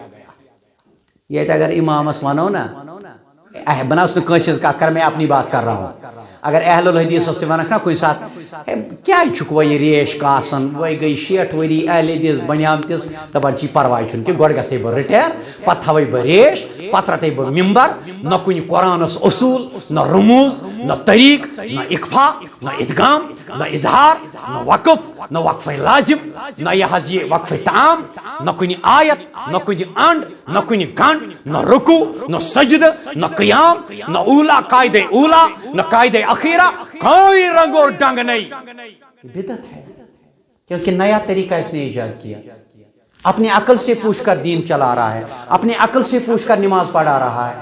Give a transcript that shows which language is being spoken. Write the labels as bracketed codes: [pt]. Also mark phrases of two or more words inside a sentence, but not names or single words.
[ks] یہ اگر امامس ونو نا بناس میں کنسز کا کر، [ur] میں اپنی بات کر رہا ہوں، [ks] اگر اہل الحدیث اس ونک نا کن سات کیا چھک وہ یہ ریش کاسن وہ گئی 60 وری اہل حدیث بنیامتس دپان چی پرواہ چھن کہ گۄڈٕ گژھے بہٕ رِٹیر پتہٕ تھاوے بہٕ ریش پتہٕ رٹے بہٕ ممبر، نہ کُنہِ قرآنس اصول، نہ رموز، نہ طریق، نہ اقفا، نہ ادغام، نہ اظہار، نہ وقف، نہ وقف لازم، نہ یہ وقف تعام، نہ کُنہِ آیت، نہ کُنہِ انڈ، نہ کُنہِ گنڈ، [ur] نہ رکوع، نہ سجدہ، نہ قیام، نہ اولا قاعدہ اولا، نہ قاعدہ اخیرہ، کوئی رنگ اور ڈنگ نہیں۔ بدعت ہے کیونکہ نیا طریقہ اس نے ایجاد کیا، اپنی عقل سے پوچھ کر دین چلا رہا ہے، اپنی عقل سے پوچھ کر نماز پڑھا رہا ہے۔